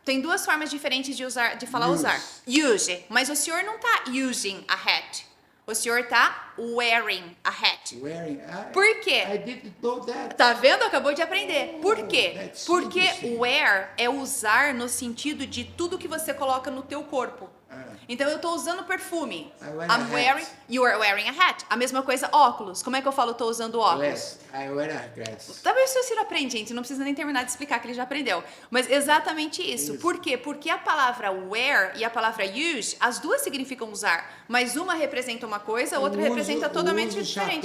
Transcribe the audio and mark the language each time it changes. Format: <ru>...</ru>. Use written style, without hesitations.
<pt>Tem duas formas diferentes de falar usar. Use. Mas o senhor não está</pt> <en>using a hat.</en> <pt>O senhor tá</pt> <en>wearing a hat. Wearing.</en> <pt>Por quê?</pt> <en>I didn't know that.</en> <pt>Tá vendo? Acabou de aprender. Por quê?</pt> <en>That's</en> <pt>Porque</pt> <en>interesting.</en> <pt>wear é usar no sentido de tudo que você coloca no teu corpo. Então eu tô usando perfume.</pt> <en>I'm wearing, you are wearing a hat.</en> <pt>A mesma coisa, óculos. Como é que eu falo tô usando óculos?</pt> <en>Glass. I wear a glass.</en> <pt>Talvez o Ciro aprende, gente, não precisa nem terminar de explicar que ele já aprendeu. Mas exatamente isso. Por quê? Porque a palavra wear e a palavra use, as duas significam usar, mas uma representa uma coisa, a outra representa totalmente diferente.</pt>